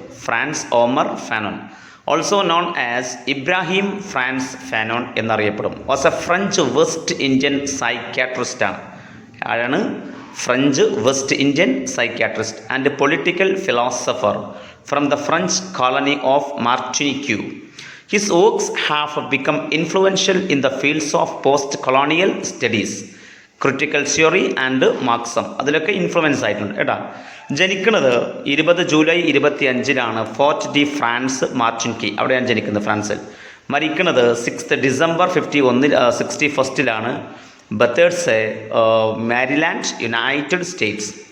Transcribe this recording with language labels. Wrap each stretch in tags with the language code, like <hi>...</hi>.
<en>Frantz Omar Fanon, also known as Ibrahim Frantz Fanon</en> <ml>എന്നറിയപ്പെടും.</ml> <en>was a French West Indian psychiatrist</en> <ml>ആണ്. ആരാണ്?</ml> <en>French West Indian psychiatrist and political philosopher from the French colony of Martinique. His works have become influential in the fields of post-colonial studies, critical theory and Marxism.</en> <ml>അതിലൊക്കെ influence ആയിട്ടുണ്ട് കേട്ടോ. ജനിക്കുന്നത് 20 July 25 fort D France മാർട്ടിനിക്ക്, അവിടെയാണ് ജനിക്കുന്നത്, ഫ്രാൻസിൽ. മരിക്കുന്നത് 6 December 61 ബത്തേഴ്സ്, Maryland, United States.</ml>